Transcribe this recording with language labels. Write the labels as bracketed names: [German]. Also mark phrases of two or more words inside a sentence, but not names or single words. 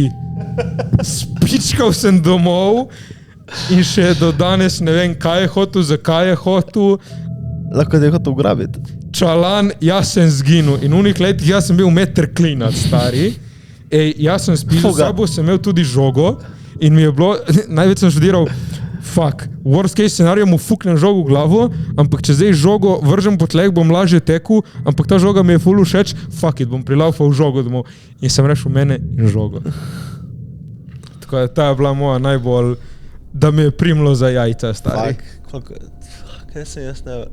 [Slovenian] Spičkal sem domov in še do danes ne vem, kaj je hotel, zakaj je hotel. Lahko da je hotel ugrabiti. Čalan, jaz sem zginil in v unih letih jaz sem bil meter klinat, stari. Jaz sem spil, s sabo sem imel tudi žogo in mi je bilo, največ sem študiral [English] fuck, worst case scenario [Slovenian] mu fuknem žogo v glavo, ampak če zdaj žogo vržem po tleh, bom lažje tekel, ampak ta žoga mi je ful všeč, [English] fuck it, [Slovenian] bom prilaufal žogo domov. In sem rešil mene in žogo. Tako da ta je bila moja najbolj, da mi je primlo za jajca, stari. Kaj sem jaz ne...